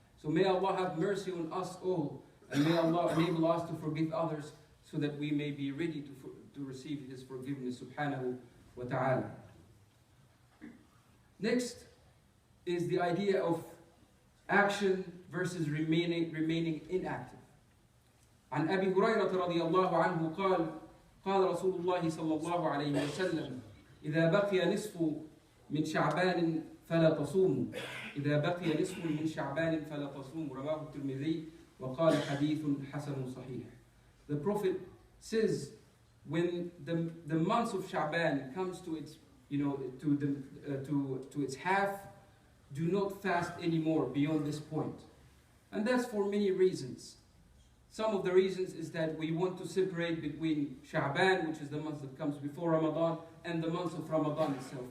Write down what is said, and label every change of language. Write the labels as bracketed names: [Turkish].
[English] So may Allah have mercy on us all, and may Allah enable us to forgive others so that we may be ready to receive His forgiveness, subhanahu wa ta'ala. Next is the idea of action versus remaining inactive. [Arabic] عن أبي هريرة رضي الله عنه قال قال رسول الله صلى الله عليه وسلم إذا بقي نصف من شعبان فلا تصوموا إذا بقي نصف من شعبان فلا تصوموا رواه الترمذي وقال حديث حسن صحيح. [English] The Prophet says, when the month of Sha'ban comes to its, to its half, do not fast anymore beyond this point. And that's for many reasons. Some of the reasons is that we want to separate between Sha'ban, which is the month that comes before Ramadan, and the month of Ramadan itself.